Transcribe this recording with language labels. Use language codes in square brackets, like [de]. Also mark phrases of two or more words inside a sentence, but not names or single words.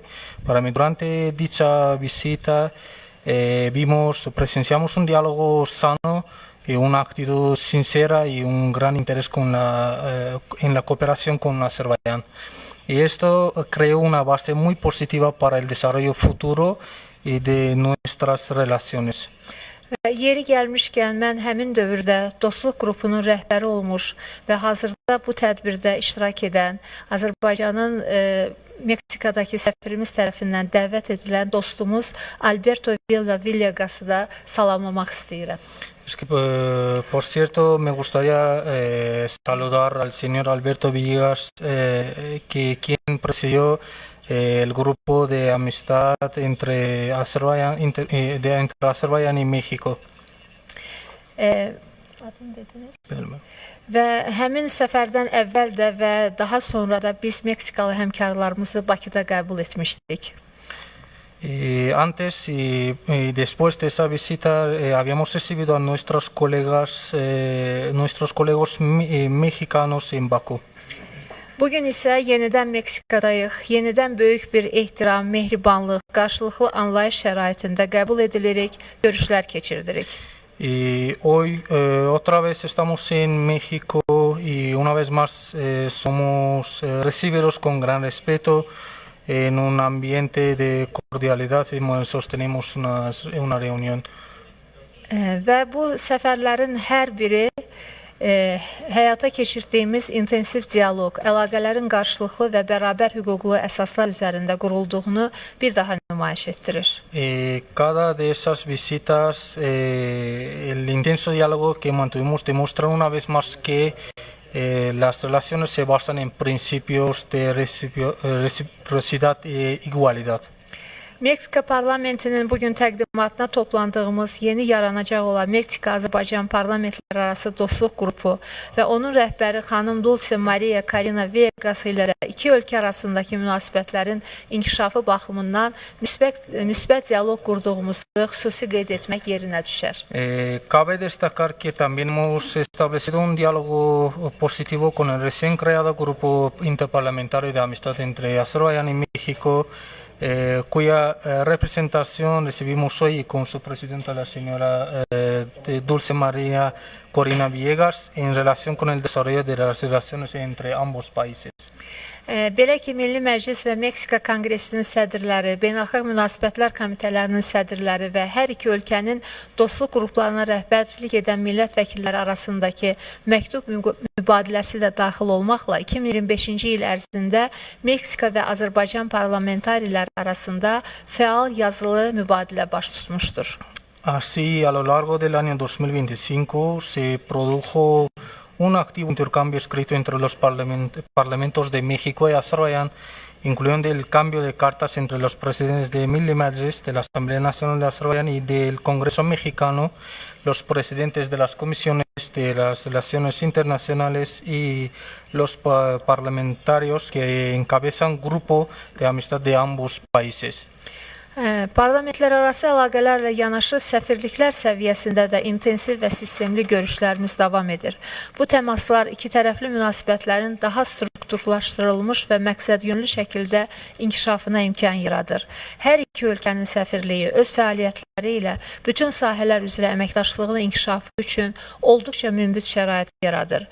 [es] Para mí, durante dicha visita presenciamos un diálogo sano, una actitud sincera y un gran interés en la cooperación con Azerbaiyán. Y esto creó una base muy positiva para el desarrollo futuro de nuestras relaciones. [az] Yeri gəlmişkən, mən həmin dövrdə dostluq qrupunun rəhbəri olmuş və hazırda bu tədbirdə iştirak edən Azərbaycanın Meksikadakı səfirimiz tərəfindən dəvət edilən dostumuz Alberto Villegas'ı da salamlamaq istəyirəm. [es] Es que, por cierto, me gustaría saludar al señor Alberto Villegas, quien presidió el grupo de amistad entre Azerbaiyán y México. [az] Və həmin səfərdən əvvəl də və daha sonra da biz Meksikalı həmkarlarımızı Bakıda qəbul etmişdik. [es] Antes y después de esa visita habíamos recibido a nuestros colegas mexicanos en Bakú. [az] Bugün isə yenidən Meksikadayıq, yenidən böyük bir ehtiram, mehribanlıq, qarşılıqlı anlayış şəraitində qəbul edilirik, görüşlər keçirdirik. [es] Y hoy otra vez estamos en México y una vez más somos recibidos con gran respeto en un ambiente de cordialidad y sostenemos una reunión. [az] Və bu səfərlərin hər biri həyata keçirdiyimiz intensiv dialoq, əlaqələrin qarşılıqlı və bərabər hüquqlu əsaslar üzərində qurulduğunu bir daha nümayiş etdirir. [es] Cada de esas visitas, el intenso diálogo que mantuvimos demuestra una vez más que las relaciones se basan en principios de reciprocidad e igualdad. [az] Meksika parlamentinin bugün təqdimatına toplandığımız yeni yaranacaq olan Meksika-Azərbaycan parlamentləri arası dostluq qrupu və onun rəhbəri xanım Dulce Maria Karina Villegas ilə də iki ölkə arasındakı münasibətlərin inkişafı baxımından müsbət dialoq qurduğumuzu xüsusi qeyd etmək yerinə düşər. [es] Cabe destacar que también hemos establecido un diálogo positivo con el recién creado Grupo Interparlamentario de Amistad entre Azerbaiyán y México, cuya representación recibimos hoy con su presidenta, la señora Dulce María Corina Villegas, en relación con el desarrollo de las relaciones entre ambos países. [az] Belə ki, Milli Məclis və Meksika Konqresinin sədrləri, Beynəlxalq Münasibətlər Komitələrinin sədrləri və hər iki ölkənin dostluq qruplarına rəhbərlik edən millət vəkilləri arasındakı məktub mübadiləsi də daxil olmaqla 2025-ci il ərzində Meksika və Azərbaycan parlamentarilər arasında fəal yazılı mübadilə baş tutmuşdur. [es] Así, a lo largo del año 2025 se produjo un activo intercambio escrito entre los parlamentos de México y Azerbaiyán, incluyendo el cambio de cartas entre los presidentes de Milli Meclis, de la Asamblea Nacional de Azerbaiyán y del Congreso Mexicano, los presidentes de las comisiones de las relaciones internacionales y los parlamentarios que encabezan grupo de amistad de ambos países. [az] Parlamentlər arası əlaqələrlə yanaşı səfirliklər səviyyəsində də intensiv və sistemli görüşlərimiz davam edir. Bu təmaslar iki tərəfli münasibətlərin daha strukturlaşdırılmış və məqsədyönlü şəkildə inkişafına imkan yaradır. Hər iki ölkənin səfirliyi öz fəaliyyətləri ilə bütün sahələr üzrə əməkdaşlığının inkişafı üçün olduqca münbit şərait yaradır.